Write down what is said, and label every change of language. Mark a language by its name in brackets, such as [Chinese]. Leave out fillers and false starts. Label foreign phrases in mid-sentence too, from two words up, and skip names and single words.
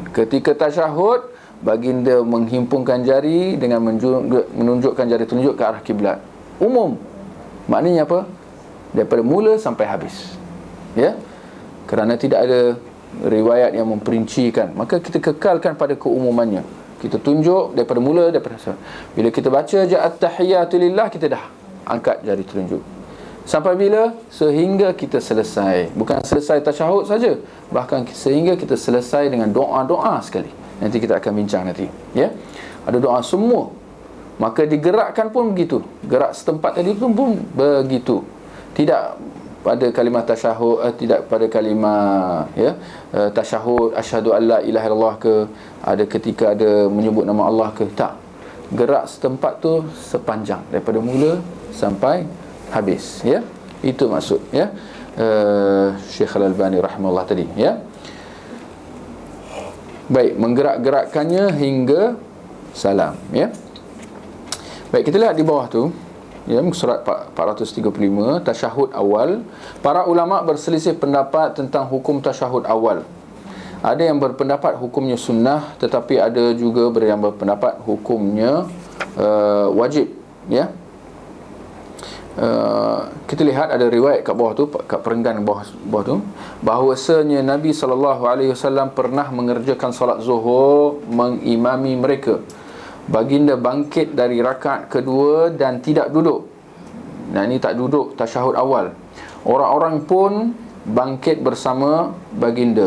[Malay] Ketika tasyahud, baginda menghimpunkan jari dengan menunjukkan jari telunjuk ke arah kiblat. Umum. Maknanya apa? Daripada mula sampai habis. Ya. Kerana tidak ada riwayat yang memperincikan, maka kita kekalkan pada keumumannya. Kita tunjuk daripada mula, daripada bila kita baca je [Arabic] التحيات لله, [Malay] kita dah angkat jari telunjuk. Sampai bila? Sehingga kita selesai. Bukan selesai tasyahud saja, bahkan sehingga kita selesai dengan doa-doa sekali. Nanti kita akan bincang nanti, ya. Ada doa semua. Maka digerakkan pun begitu. Gerak setempat tadi pun begitu. Tidak pada kalimah tasyahud, tidak pada kalimah, ya, tasyahud [Arabic] أشهد أن لا إله إلا الله [Malay] ke, ada ketika ada menyebut nama Allah ke, tak. Gerak setempat tu sepanjang daripada mula sampai habis, ya. Itu maksud, ya, Syekh Al-Albani rahimahullah tadi, ya. Baik, menggerak-gerakkannya hingga salam, ya. Baik, kita lihat di bawah tu, ya, surat 435, tasyahud awal. Para ulama berselisih pendapat tentang hukum tasyahud awal. Ada yang berpendapat hukumnya sunnah, tetapi ada juga yang berpendapat hukumnya wajib, ya. Kita lihat ada riwayat kat bawah tu, kat perenggan bawah tu, bahawasanya Nabi SAW pernah mengerjakan solat zuhur mengimami mereka. Baginda bangkit dari rakaat kedua dan tidak duduk. Nah, ini tak duduk tasyahud awal. Orang-orang pun bangkit bersama baginda.